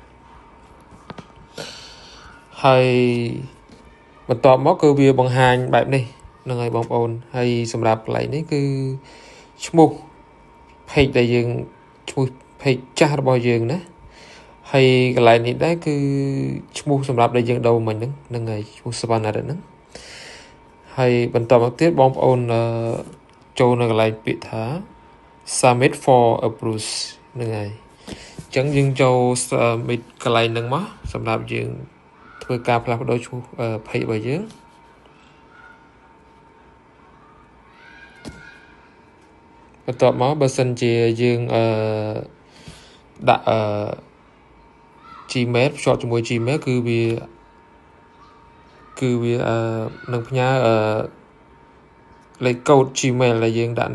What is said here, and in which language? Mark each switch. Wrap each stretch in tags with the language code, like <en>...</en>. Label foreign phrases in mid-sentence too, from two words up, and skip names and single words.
<km>ហើយបន្ទាប់មកគឺវាបង្ហាញបែបនេះហ្នឹងហើយបងប្អូនហើយសម្រាប់កន្លែងនេះគឺឈ្មោះ page ដែល យើងឈ្មោះ page ចាស់របស់យើងណាហើយកន្លែងនេះដែរគឺឈ្មោះសម្រាប់ដែលយើងដូរមិញហ្នឹងហើយឈ្មោះសវណ្ណារិទ្ធហ្នឹងហើយបន្តមកទៀតបងប្អូនចូលនៅកន្លែងពាក្យថា</km> <en>submit for approval</en> <km>ហ្នឹងហើយអញ្ចឹងយើងចូល submit កន្លែងហ្នឹងមកសម្រាប់យើងធ្វើការផ្លាស់ប្ដូរឈ្មោះ page របស់យើង បន្ទាប់មកបើសិនជាយើងដាក់ Gmail ភ្ជាប់ជាមួយ Gmail គឺវានឹងផ្ញើលេខកូដ Gmail ដែលយើងដាក់</km>